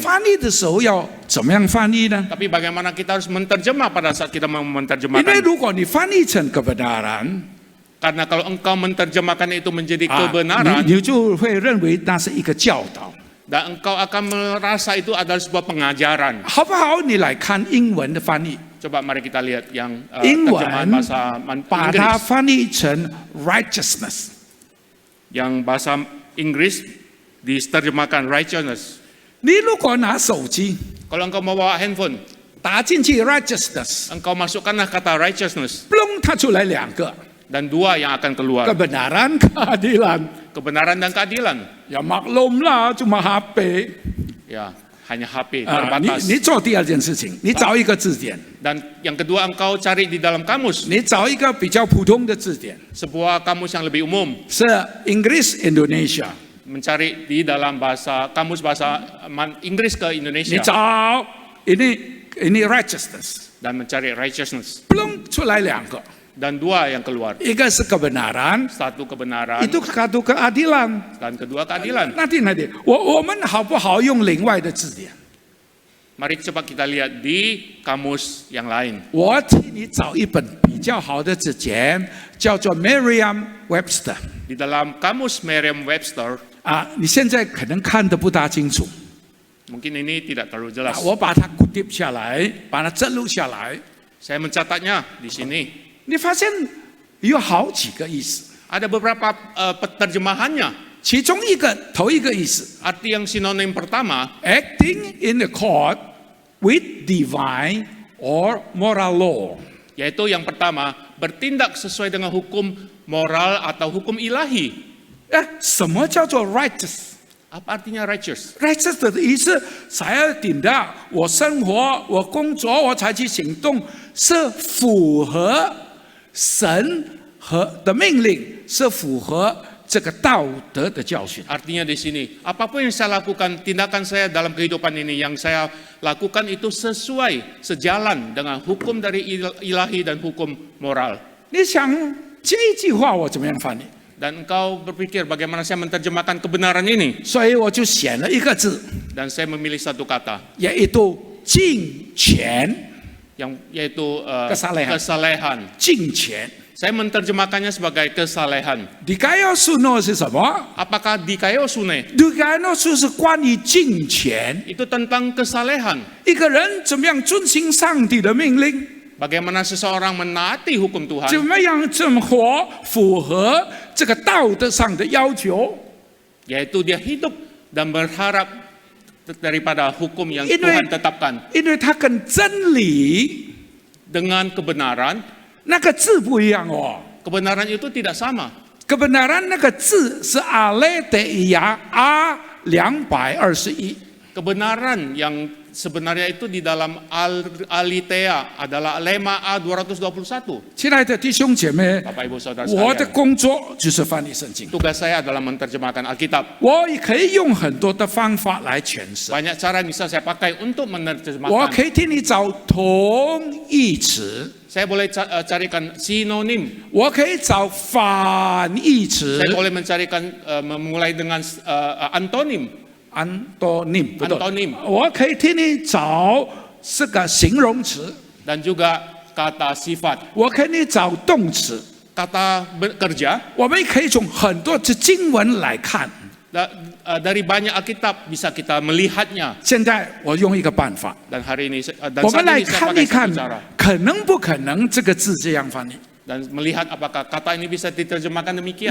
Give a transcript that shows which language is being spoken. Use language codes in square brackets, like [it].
[zh] 翻译的时候要怎么样翻译呢？ [id] Tapi bagaimana kita harus menerjemah pada saat kita mau [zh] 因为 [id] menerjemahkan? [zh] 如果你翻译成 kebenaran， [id] Karena kalau engkau menerjemahkan itu menjadi 啊 kebenaran, [zh] 你就会认为那是一个教导， [id] dan engkau akan merasa itu adalah sebuah pengajaran. [zh] 好不好？你来看英文的翻译， [id] Coba mari kita lihat yang [zh] 英 [id] terjemahan [zh] 文 [id] bahasa [zh] 把它 [id] Inggris. [zh] 翻译成 righteousness。 [id] Yang bahasa Inggris diterjemahkan righteousness. [zh] 你如果拿手机 [id] Kalau engkau membawa handphone, [zh] 打进去 righteousness， [id] engkau masukkanlah kata righteousness, [zh] 嘣，它出来2个 [id] dan 2 yang akan keluar. kebenaran keadilan。 Kebenaran dan keadilan. Ya maklum lah, cuma HP。 Ya, hanya HP 啊， terbatas. [zh] 你做第2件事情，你找一个字典， [id] Dan yang kedua, engkau cari di dalam kamus, [zh] 你找一个比较普通的字典， [id] sebuah kamus yang lebih umum. [zh] 是 English Indonesia。 [id] Mencari di dalam kamus bahasa Inggris ke [zh] 你 [id] Indonesia [zh] 找ini righteousness， [id] dan mencari righteousness, [zh] 嘣出来2个， [id] dan 2 yang keluar, [zh] 一个是 kebenaran， [id] 1 kebenaran itu satu keadilan。 dan 2 keadilan. [zh] 那我们好不好用另外的字典？ [id] Mari coba kita lihat di kamus yang lain. [zh] 我替你找一本比较好的字典，叫做 Merriam-Webster。 [id] Di dalam kamus Merriam-Webster, [zh] 啊，你现在可能看得不大清楚， [id] mungkin ini tidak terlalu jelas. [zh] 我把它 kutip 下来，把它记录下来。 [id] Saya mencatatnya di sini. [zh] 你发现有好几个意思， [id] Ada beberapa penerjemahannya. [zh] 其中头一个意思 [id] Arti yang sinonim pertama, [en] ，acting in accord with divine or moral law. [id] Yaitu yang pertama, bertindak sesuai dengan hukum moral atau hukum ilahi. [zh] 什么叫做 righteous？ [id] Apa artinya righteous? [zh] righteous 的意思，才要顶到我生活、我工作、我才去行动，是符合神的命令，是符合这个道德的教训。 [id] Artinya di sini, apapun yang saya lakukan, tindakan saya dalam kehidupan ini yang saya lakukan itu sesuai, sejalan dengan hukum dari ilahi dan hukum moral. [zh] 你想这一句话我怎么样翻译？ [id] Dan engkau berpikir bagaimana saya menerjemahkan kebenaran ini? [zh] 所以我就选了一个字， [id] Dan saya memilih satu kata, yaitu 敬虔。 yaitu Kesalehan. kesalehan. [zh] 敬虔。 [id] Saya menerjemahkannya sebagai kesalehan. [zh] Dikaiosune 是什么？ [id] Apakah dikaiosune? [zh] Dikaiosune 是关于敬虔， [id] Itu tentang kesalehan. [zh] 一个人怎么样遵行上帝的命令， [id] Bagaimana seseorang menaati hukum Tuhan, [zh] 怎么样活符合这个道德上的要求。 [id] yaitu dia hidup dan berharap daripada hukum yang Ini- Tuhan tetapkan. [zh] 因为它跟真理 [id] Dengan kebenaran, [zh] 那个字不一样哦。 [id] kebenaran itu tidak sama. [zh] kebenaran 那个字是阿雷德亚阿221。 [id] Kebenaran yang sebenarnya itu di dalam Alitea adalah Lema A221. [zh] 亲爱的弟兄姐妹， [id] Bapak Ibu Saudara [zh] 我的 [id] sekalian, [zh] 工作就是翻译圣经， [id] tugas saya adalah menerjemahkan Alkitab. [zh] 我也可以用很多的方法来诠释。 [id] Banyak cara bisa saya pakai untuk [zh] 我 [id] menerjemahkan. [zh] 可以替你找同义词， [id] Saya boleh carikan sinonim. [zh] 我可以找反义词 [id] Saya boleh mencarikan memulai dengan antonim. [zh] ，antonym，不对 [id] Antonym [zh] 我可以替你找这个形容词， [id] Dan juga kata sifat. [zh] 我可以替你找动词， [id] Kata bekerja, [zh] 我们可以从很多的经文来看。 [id] dari banyak Alkitab bisa kita melihatnya. [zh] 现在我用一个办法， [id] Dan hari ini, dan [zh] 我们 [id] saat [zh] 来 [id] ini saya [zh] 看 [id] pakai [zh] 一看 [id] satu cara.， [zh] 可能不可能这个字这样翻译。 [id] Dan melihat apakah kata ini bisa diterjemahkan demikian.